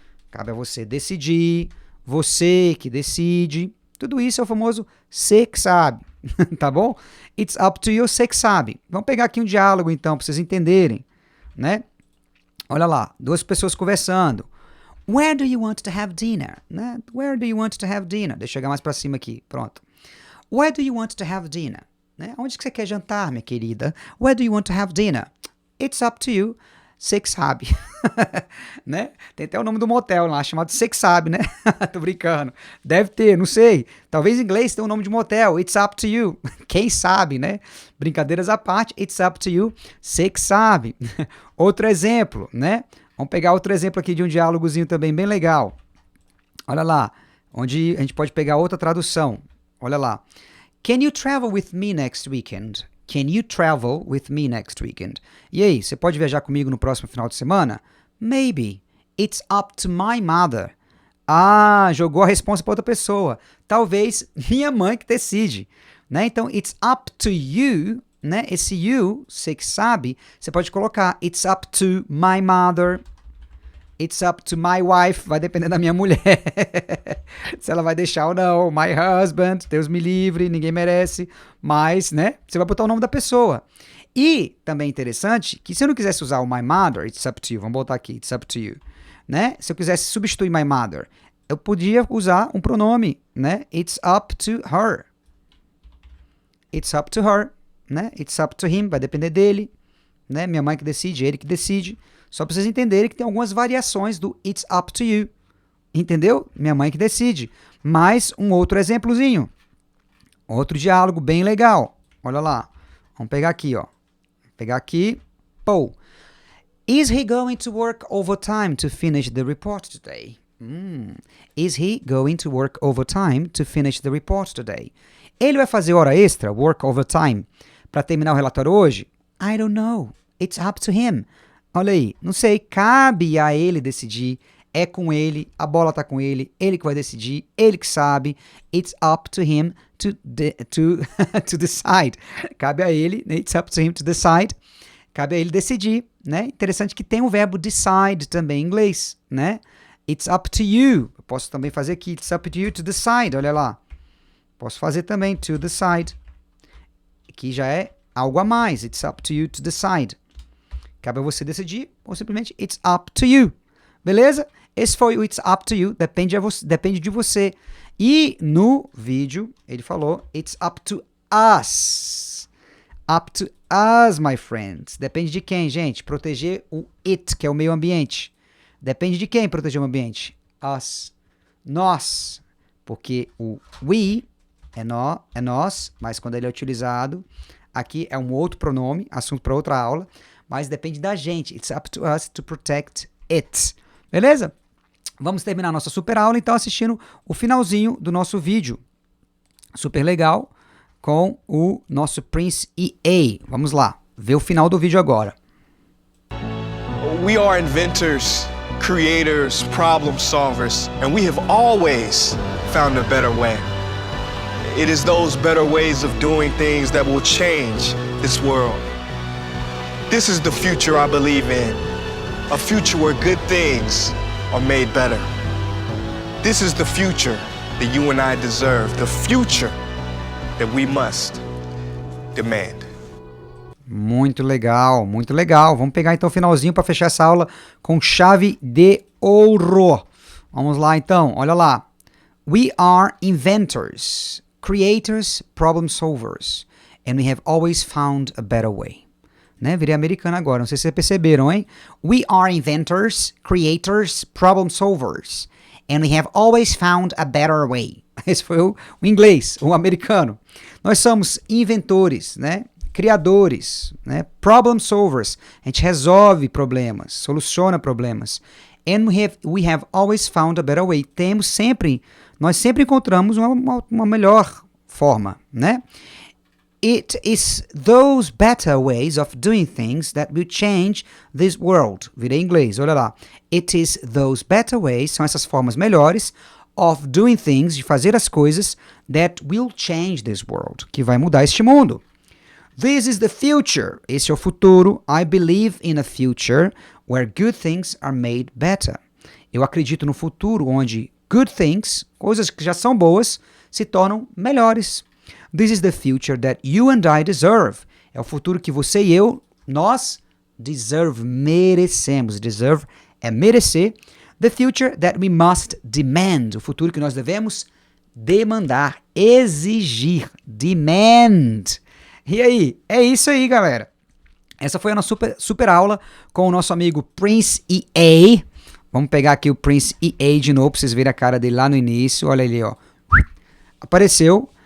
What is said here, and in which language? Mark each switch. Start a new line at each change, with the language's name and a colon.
Portuguese: Cabe a você decidir. Você que decide. Tudo isso é o famoso você que sabe. Tá bom?
English: It's up to you,
Portuguese: você que sabe. Vamos pegar aqui um diálogo então, para vocês entenderem, né? Olha lá, duas pessoas conversando.
English: Where do you want to have dinner? Né? Where do you want to have dinner?
Portuguese: Deixa eu chegar mais para cima aqui, pronto.
English: Where do you want to have dinner?
Portuguese: Né? Onde que você quer jantar, minha querida?
English: Where do you want to have dinner? It's up to you.
Portuguese: Você que sabe. Né? Tem até o nome do motel lá, chamado Você que sabe, né? Tô brincando. Deve ter, não sei. Talvez em inglês tenha o nome de motel.
English: It's up to you.
Portuguese: Quem sabe, né? Brincadeiras à parte. It's up to you. Você que sabe. Outro exemplo, né? Vamos pegar outro exemplo aqui de um diálogozinho também bem legal. Olha lá. Onde a gente pode pegar outra tradução. Olha lá.
English: Can you travel with me next weekend? Can you travel with me next weekend?
Portuguese: E aí, você pode viajar comigo no próximo final de semana?
English: Maybe. It's up to my mother.
Portuguese: Jogou a resposta para outra pessoa. Talvez minha mãe que decide. Né? Então,
English: it's up to you.
Portuguese: Né? Esse you, você que sabe, você pode colocar
English: it's up to my mother. It's up to my wife,
Portuguese: vai depender da minha mulher. Se ela vai deixar ou não.
English: My husband,
Portuguese: Deus me livre, ninguém merece. Mas, né, você vai botar o nome da pessoa. E, também interessante, que se eu não quisesse usar o
English: my mother, it's up to you,
Portuguese: vamos botar aqui, it's up to you. Né? Se eu quisesse substituir
English: my mother,
Portuguese: eu podia usar um pronome, né?
English: It's up to her. It's up to her,
Portuguese: né?
English: It's up to him,
Portuguese: vai depender dele. Né? Minha mãe que decide, ele que decide. Só para vocês entenderem que tem algumas variações do
English: it's up to you.
Portuguese: Entendeu? Minha mãe que decide. Mais um outro exemplozinho. Outro diálogo bem legal. Olha lá. Vamos pegar aqui, ó. Pegar aqui. Paul.
English: Is he going to work overtime to finish the report today? Is he going to work overtime to finish the report today?
Portuguese: Ele vai fazer hora extra,
English: work overtime,
Portuguese: para terminar o relatório hoje?
English: I don't know. It's up to him.
Portuguese: Olha aí, não sei, cabe a ele decidir, é com ele, a bola tá com ele que vai decidir, ele que sabe,
English: it's up to him to decide.
Portuguese: Cabe a ele,
English: it's up to him to decide,
Portuguese: cabe a ele decidir, né? Interessante que tem o verbo decide também em inglês, né?
English: It's up to you,
Portuguese: eu posso também fazer aqui,
English: it's up to you to decide,
Portuguese: olha lá. Posso fazer também, to decide, que já é algo a mais,
English: it's up to you to decide.
Portuguese: Cabe a você decidir, ou simplesmente
English: it's up to you.
Portuguese: Beleza? Esse foi o it's up to you, depende de você. E no vídeo, ele falou
English: it's up to us. Up to us, my friends.
Portuguese: Depende de quem, gente? Proteger o it, que é o meio ambiente. Depende de quem proteger o meio ambiente?
English: Us.
Portuguese: Nós. Porque o we é nós, mas quando ele é utilizado, aqui é um outro pronome, assunto para outra aula. Mas depende da gente.
English: It's up to us to protect it.
Portuguese: Beleza? Vamos terminar nossa super aula, então, assistindo o finalzinho do nosso vídeo. super legal com o nosso Prince EA. Vamos lá, ver o final do vídeo agora.
English: We are inventors, creators, problem solvers, and we have always found a better way. It is those better ways of doing things that will change this world. This is the future I believe in, a future where good things are made better. This is the future that you and I deserve, the future that we must demand.
Portuguese: Muito legal, muito legal. Vamos pegar então o finalzinho para fechar essa aula com chave de ouro. Vamos lá então, olha lá.
English: We are inventors, creators, problem solvers, and we have always found a better way.
Portuguese: Né? Virei americano agora, não sei se vocês perceberam, hein?
English: We are inventors, creators, problem solvers, and we have always found a better way.
Portuguese: Esse foi o inglês, o americano. Nós somos inventores, né? Criadores, né?
English: Problem solvers.
Portuguese: A gente resolve problemas, soluciona problemas.
English: And we have always found a better way.
Portuguese: Nós sempre encontramos uma melhor forma, né?
English: It is those better ways of doing things that will change this world.
Portuguese: Virei em inglês, olha lá.
English: It is those better ways,
Portuguese: são essas formas melhores,
English: of doing things,
Portuguese: de fazer as coisas,
English: that will change this world,
Portuguese: que vai mudar este mundo.
English: This is the future.
Portuguese: Esse é o futuro.
English: I believe in a future where good things are made better.
Portuguese: Eu acredito no futuro onde
English: good things,
Portuguese: coisas que já são boas, se tornam melhores.
English: This is the future that you and I deserve.
Portuguese: É o futuro que você e eu, nós, merecemos. Deserve é merecer.
English: The future that we must demand.
Portuguese: O futuro que nós devemos demandar, exigir. Demand. E aí? É isso aí, galera. Essa foi a nossa super aula com o nosso amigo Prince EA. Vamos pegar aqui o Prince EA de novo, para vocês verem a cara dele lá no início. Olha ele, ó. Apareceu.